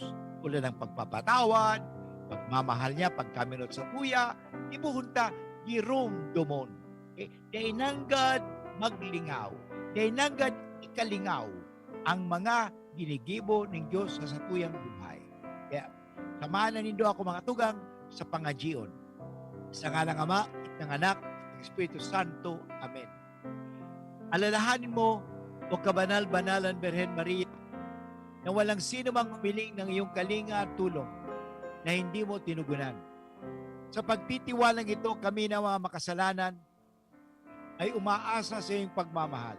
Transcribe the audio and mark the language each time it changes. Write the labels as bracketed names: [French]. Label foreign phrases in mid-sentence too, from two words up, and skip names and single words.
[Filipino] Tulad ng pagpapatawad, pagmamahal niya, [Bikol] pagkaminot sa tuya, ibuhunta, girumdumon. Okay? Kaya nanggad maglingaw. Kaya nanggad ikalingaw ang mga ginigibo ng Diyos sa satuyang buhay. Kaya, samahan na nindo ako mga tugang sa pangajion. [Filipino] Sa ngalang Ama, ng Anak, ng Espiritu Santo. Amen. Alalahanin mo, o kabanal-banalan Birhen Maria, na walang sino mang humiling ng iyong kalinga at tulong na hindi mo tinugunan. Sa pagtitiwalang ito, kami na mga makasalanan ay umaasa sa iyong pagmamahal.